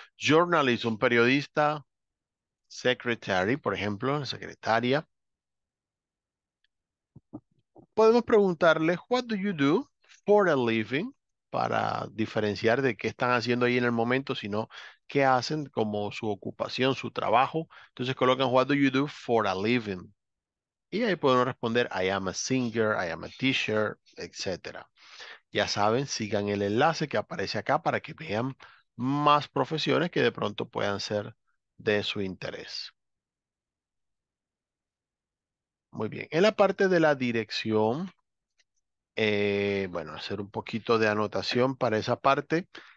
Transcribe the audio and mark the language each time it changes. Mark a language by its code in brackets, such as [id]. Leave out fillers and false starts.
[es] Journalist, un periodista. Secretary, por ejemplo, secretaria. Podemos preguntarle, [en] what do you do for a living? [es] Para diferenciar de qué están haciendo ahí en el momento, sino qué hacen como su ocupación, su trabajo. Entonces colocan, [en] what do you do for a living? [es] Y ahí podemos responder, [en] I am a singer, I am a teacher, etcétera. [es] Ya saben, sigan el enlace que aparece acá para que vean más profesiones que de pronto puedan ser de su interés. Muy bien. En la parte de la dirección, bueno, hacer un poquito de anotación para esa parte.